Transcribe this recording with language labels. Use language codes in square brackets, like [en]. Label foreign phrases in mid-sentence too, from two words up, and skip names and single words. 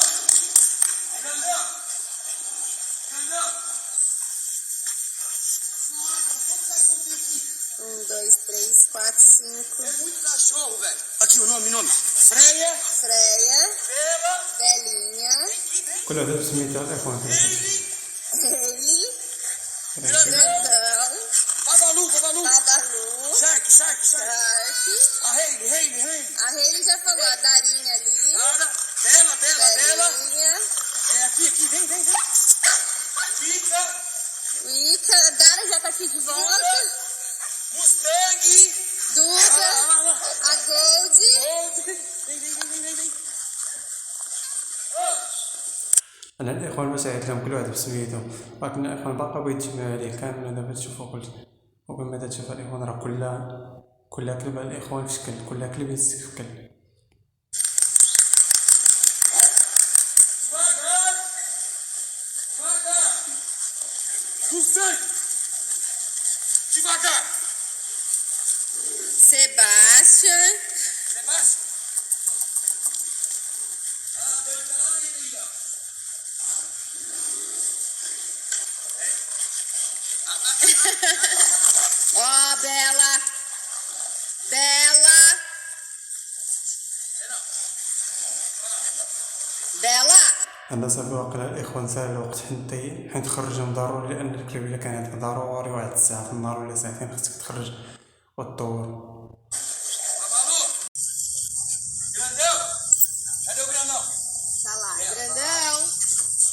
[pt] Grandão! Grandão! Nossa, quantos cachorros tem aqui? 2, 3, 4, 5. É muito cachorro, velho. Aqui o nome. Freia, Freia. Bela, Belinha. e vem [ar] كل واحد بسميتو الإخوان. [pt] ele, Ele. Grandão, Grandão. Babalu, Babalu, Babalu. Shark, Shark, Shark, Shark. a Hailey, A Hailey já falou. A Darinha ali. Cara, Bela, Belinha. é aqui, vem, Wicca, Wicca. A Dara já tá aqui de volta. Mustang, Duda. A Gold. vem. [ar] أنا الإخوان باش عيط لهم كل واحد بسميتو، ولكن الإخوان باقا بغيت تجمعوا عليه كامل دابا تشوفوا كلشي. وكما تشوفوا الإخوان راه كل كلبة الإخوان في شكل، كل كلب يتشكل. [pt] Devagar, Mustang, devagar, Sebastian. Sebastião. Ah, dois tá lá dentro aí, ó. Ó, Bela. Bela. Bela. [ar] أنا صافي واقيلا الإخوان ساهل الوقت حين تخرجهم ضروري، لأن الكلب إلا كان عندك ضروري واحد الساعة في النهار ولا ساعتين خصك تخرج وتدور. [pt] Babalu, Grandão, cadê o Grandão? Tá lá, grandão.